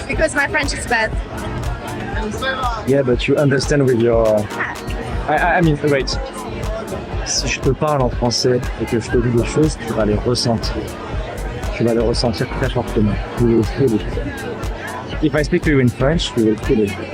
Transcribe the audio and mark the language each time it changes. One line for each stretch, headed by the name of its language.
English: Because my French is bad. Yeah, but you understand with your... I mean, wait.
French: Si je te parle en français et que je te dis des choses, tu vas les ressentir. Tu vas les ressentir très fortement.
English: You will feel it. If I speak to you in French, you will feel it.